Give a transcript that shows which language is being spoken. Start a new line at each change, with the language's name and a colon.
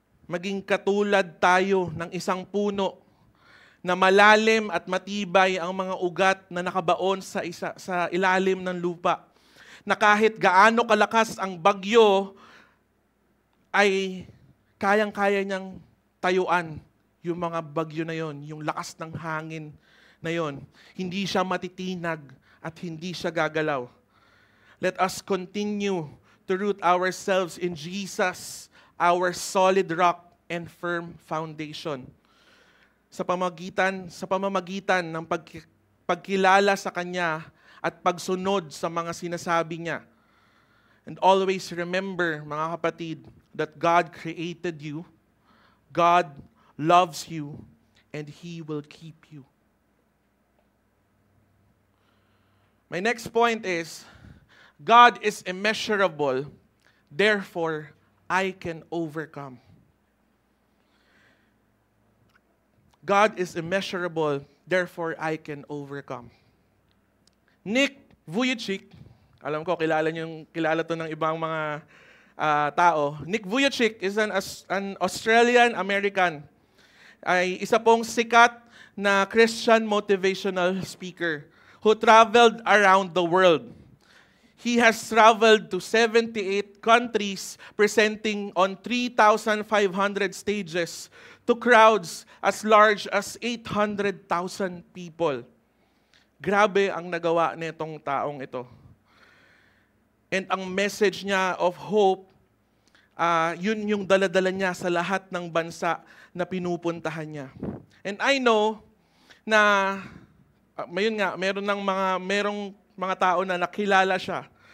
Filipino: Maging katulad tayo ng isang puno na malalim at matibay ang mga ugat na nakabaon sa ilalim ng lupa. Na kahit gaano kalakas ang bagyo, ay kayang-kaya niyang tayuan yung mga bagyo na yon, yung lakas ng hangin na yon. Hindi siya matitinag at hindi siya gagalaw.
English: Let us continue to root ourselves in Jesus, our solid rock and firm foundation.
Filipino: Sa pamamagitan ng pagkilala sa Kanya at pagsunod sa mga sinasabi niya.
English: And always remember,
Filipino: mga kapatid,
English: that God created you, God loves you, and He will keep you. My next point is, God is immeasurable, therefore I can overcome. God is immeasurable, therefore I can overcome.
Filipino: Nick Vujicic, alam ko kilala to ng ibang mga tao.
English: Nick Vujicic is an Australian-American.
Filipino: Ay isa pong sikat na
English: Christian motivational speaker who traveled around the world. He has traveled to 78 countries, presenting on 3,500 stages to crowds as large as 800,000 people.
Filipino: Grabe ang nagawa nitong taong ito. And ang message niya
English: of hope,
Filipino: yun yung daladala niya sa lahat ng bansa na pinupuntahan niya.
English: And I know
Filipino: na, merong mga tao na nakilala siya.